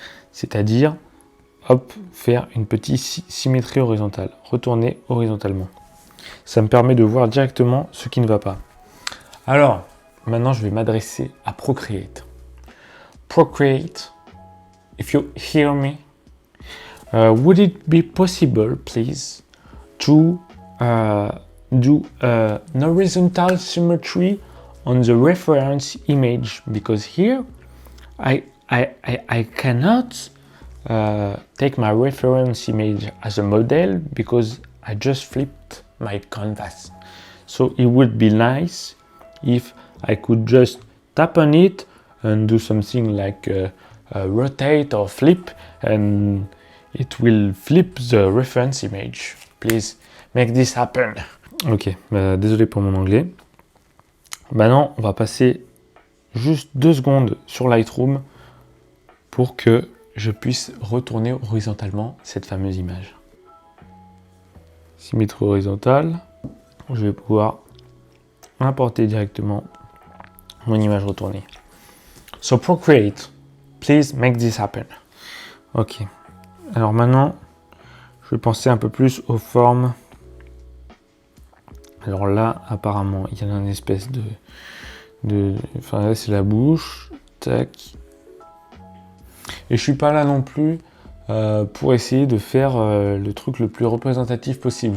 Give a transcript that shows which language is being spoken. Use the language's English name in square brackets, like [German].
[French] C'est-à-dire, hop, faire une petite symétrie horizontale, retourner horizontalement. Ça me permet de voir directement ce qui ne va pas. Alors, maintenant, je vais m'adresser à Procreate. [English] Procreate, if you hear me, would it be possible, please, to do an horizontal symmetry on the reference image? Because here, I cannot take my reference image as a model because I just flipped my canvas. So it would be nice if I could just tap on it and do something like rotate or flip, and it will flip the reference image. Please make this happen. [French] Ok, désolé pour mon anglais. Maintenant, on va passer juste 2 secondes sur Lightroom pour que je puisse retourner horizontalement cette fameuse image. Symétrie horizontale, je vais pouvoir importer directement mon image retournée. [English] So Procreate, please make this happen. Ok. [French] Alors maintenant, je vais penser un peu plus aux formes. Alors là, apparemment, il y a une espèce enfin là, c'est la bouche. Tac. Et je suis pas là non plus pour essayer de faire le truc le plus représentatif possible.